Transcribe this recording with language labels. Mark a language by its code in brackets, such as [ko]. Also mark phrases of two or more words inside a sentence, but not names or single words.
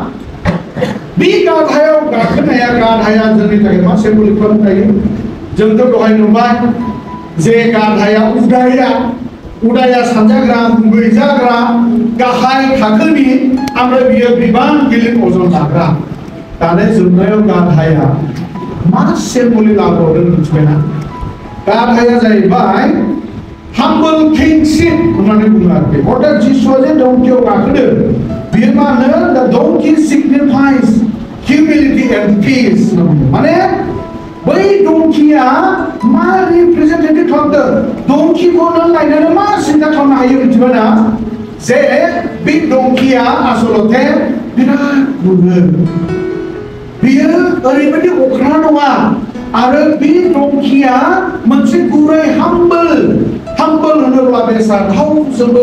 [brx] बे गाधायाव गाखोनाया गाधाया जोंनि थाखाय मा सिम्बलिक खालामनो हायो जोंथ' दहाय नुबाय जे गाधाया उदाया सानजाग्रा मुगैजाग्रा गाहाय थाखोनि ओमफ्राय बियो बिबान गिलिर अजन लाग्रा दाने जोबनायाव गाधाया मा सिम्बलिक लाबोदों मिथिबायना गाधाया जाहैबाय [en] humble kingship [brx] होननानै बुङो आरोखि अर्थात जिसुआ जे दंखियाव गाखोदों बियो मा होनो [en] the donkey signifies humility and peace [brx] माने बै दंखिया मा रिप्रेजेन्टेटिभ खालामदों दंखिखौ नों नायनानै मा सिन्था खालामनो हायो मिथिबायना जे बे दंखिया आसलते बिराद गुरै बियो ओरैबायदि अख्रा नङा आरो बे दंखिया मोनसे गुरै हाम्बल होनोब्ला बेसा रावजोंबो